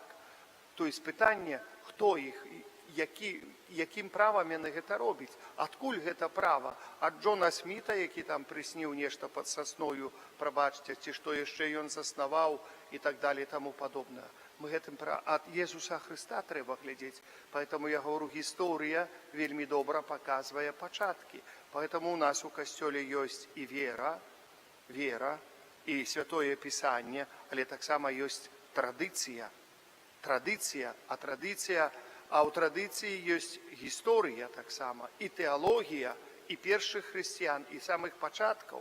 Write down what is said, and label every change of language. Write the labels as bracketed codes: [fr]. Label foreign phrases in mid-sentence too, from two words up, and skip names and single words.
[be] То есть пытанне, хто іх, якім правам яны гэта робяць, адкуль гэта права? Ад Джона Сміта, які там прысніў нешта пад сасною, прабачце, ці што яшчэ ён заснаваў і так далее, таму падобнае. Мы гэтым ад Езуса Христа трэба глядзець. [ru] Поэтому я говорю, [be] гісторыя вельмі добра паказвае пачаткі. Поэтому у нас у касцёле ёсць і вера, і Святое Пісанне, але таксама ёсць традыцыя. А традыцыя А ў традыцыі ёсць гісторыя таксама, і тэалогія, і першых хрысціян, і самых пачаткаў.